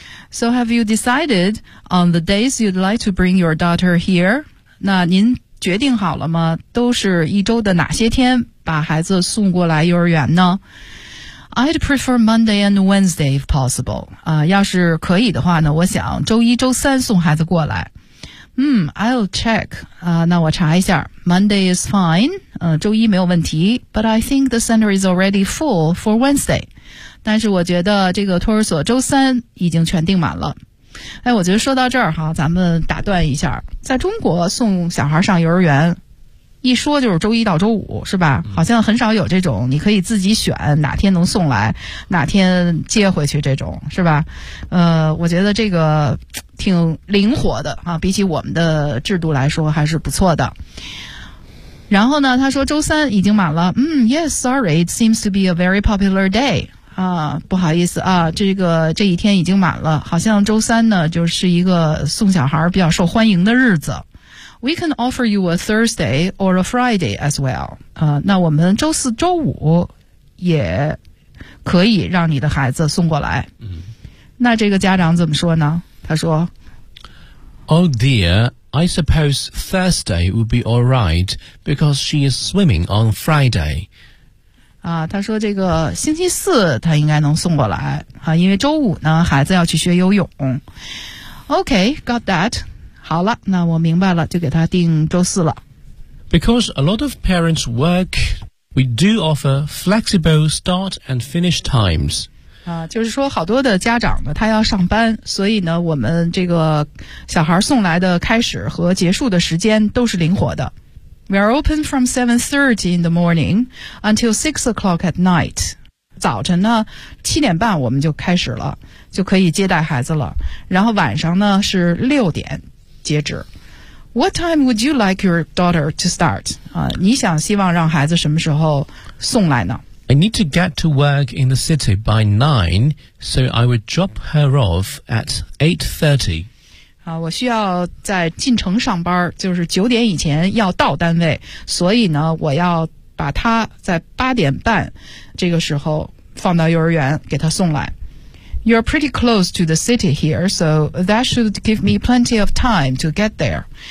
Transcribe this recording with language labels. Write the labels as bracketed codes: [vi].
[en] So have you decided on the days you'd like to bring your daughter here? [zh] 那您决定好了吗？都是一周的哪些天把孩子送过来幼儿园呢？ [en] I'd prefer Monday and Wednesday if possible. [zh] 要是可以的话呢，我想周一周三送孩子过来。 [en] I'll check. [zh] 那我查一下。 [en] Monday is fine. [zh] 周一没有问题。 [en] But I think the center is already full for Wednesday. [zh] 但是我觉得这个托儿所周三已经全订满了。我觉得说到这儿哈，咱们打断一下。在中国送小孩上幼儿园，一说就是周一到周五，是吧？好像很少有这种你可以自己选哪天能送来哪天接回去这种，是吧？我觉得这个挺灵活的啊，比起我们的制度来说还是不错的。然后呢，他说周三已经满了。 [en] Yes, sorry, it seems to be a very popular day. [zh] 不好意思啊，这一天已经满了，好像周三呢就是一个送小孩比较受欢迎的日子。 [en] We can offer you a Thursday or a Friday as well. [zh] 那我们周四周五也可以让你的孩子送过来。那这个家长怎么说呢？他说 [en] Oh dear, I suppose Thursday would be all right because she is swimming on Friday. [zh] 他说这个星期四他应该能送过来啊，因为周五呢孩子要去学游泳。 [en] Okay, got that. [zh] 好了，那我明白了，就给他定周四了。 [en] Because a lot of parents work, we do offer flexible start and finish times. [zh] 就是说好多的家长呢，他要上班，所以呢，我们这个小孩送来的开始和结束的时间都是灵活的。 [en] We are open from 7:30 in the morning until 6 o'clock at night. [zh] 早晨呢7:30我们就开始了，就可以接待孩子了。然后晚上呢是6点。截止。 [en] What time would you like your daughter to start? [zh] 你想希望让孩子什么时候送来呢？ [en] I need to get to work in the city by 9, so I would drop her off at 8:30. [zh] 我需要在进城上班，就是9点以前要到单位，所以呢，我要把她在8:30这个时候放到幼儿园给她送来。 [en] You're pretty close to the city here, so that should give me plenty of time to get there.